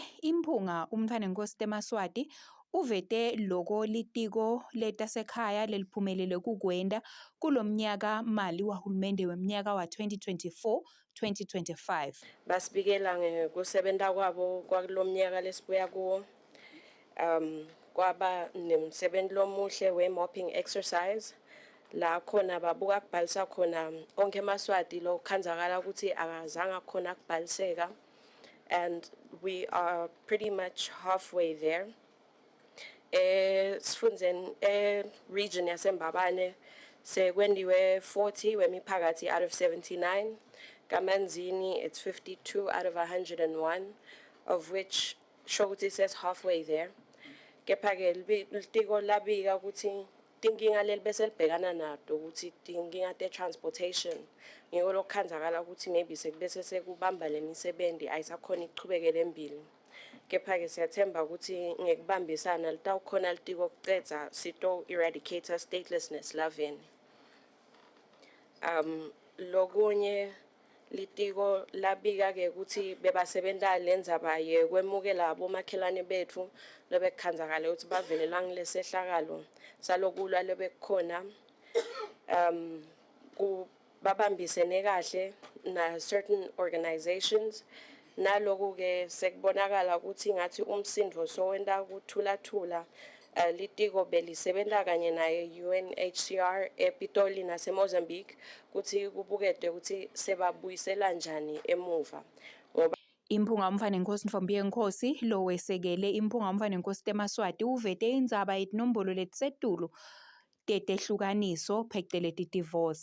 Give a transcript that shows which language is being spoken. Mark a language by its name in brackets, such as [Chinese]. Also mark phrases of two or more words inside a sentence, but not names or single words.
[Swati] Imphunga uMfanenkosi Temaswati uvete loko litiko letasekhaya leliphumelele kukwenda kulomnyaka mali wahulumende wemnyaka wa 2024-2025. Basibikela ngokusebenta kwabo kwalomnyaka lesibuya kuwo. Kwaba nemsebenzi lomuhle we- [English] mopping exercise [Swati] la khona babuka kubhalisa khona onke emaswati lo khanzakala ukuthi akazange khona kubhaliseka, [English] and we are pretty much halfway there. [Swati] Sifundzen region yaseMbabane sekwendiwe 40 wemiphakathi [English] out of 79. Kamanzini it's 52 out of 101, of which shokuthi says halfway there. [Swati] Kepha-ke litiko labika ukuthi tinkinga leli bese libhekana nato ukuthi tinkinga te-transportation ngiko lokukhanzakala ukuthi maybe sekubese sekubamba le misebenzi ayisakhona ichubekele embili. Kepha-ke siyathemba ukuthi ngekubambisana litawukhona litiko kucedza sito [English] eradicator statelessness [Swati] laveni. Lokunye litiko labika-ke ukuthi bebasebenta lendzaba yekwemukela abomakhelwane bethu lebekhanzakala ukuthi bavelela ngilesehlakalo salokulwa lebekukhona, babambisene kahle na [English] certain organizations. [Swati] Naloku-ke sekubonakala ukuthi ngathi umsindvo sowenda kuthula litiko belisebenta kanye naye UNHCR ePitoli naseMozambique ukuthi kubukede ukuthi sebabuyisela njani emuva. Imphunga uMfanenkosi Ntfombiyenkosi lo wesekele imphunga uMfanenkosi Temaswati uvete indzaba yetinombolo letisetulu tetehlukaniso pheceleti divorce.